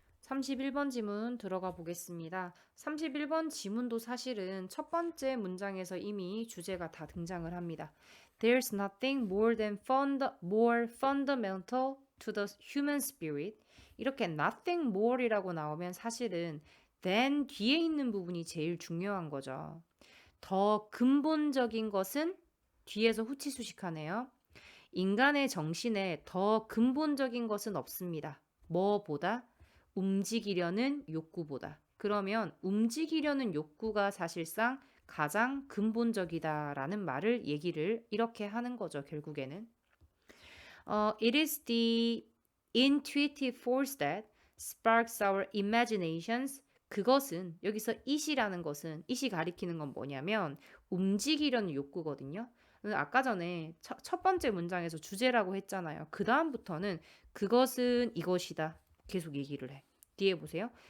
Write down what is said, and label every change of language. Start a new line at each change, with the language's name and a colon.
Korean: 31번 지문 들어가 보겠습니다. 31번 지문도 사실은 첫 번째 문장에서 이미 주제가 다 등장을 합니다.
English: There's nothing more fundamental to the human spirit.
Korean: 이렇게 nothing more이라고 나오면 사실은 than 뒤에 있는 부분이 제일 중요한 거죠. 더 근본적인 것은 뒤에서 후치수식하네요. 인간의 정신에 더 근본적인 것은 없습니다. 뭐보다? 움직이려는 욕구보다. 그러면 움직이려는 욕구가 사실상 가장 근본적이다라는 말을 얘기를 이렇게 하는 거죠, 결국에는.
English: It is the intuitive force that sparks our imaginations.
Korean: 그것은 여기서 it이라는 것은 it이 가리키는 건 뭐냐면 움직이려는 욕구거든요. 아까 전에 첫 번째 문장에서 주제라고 했잖아요. 그 다음부터는 그것은 이것이다. 계속 얘기를 해. 뒤에 보세요.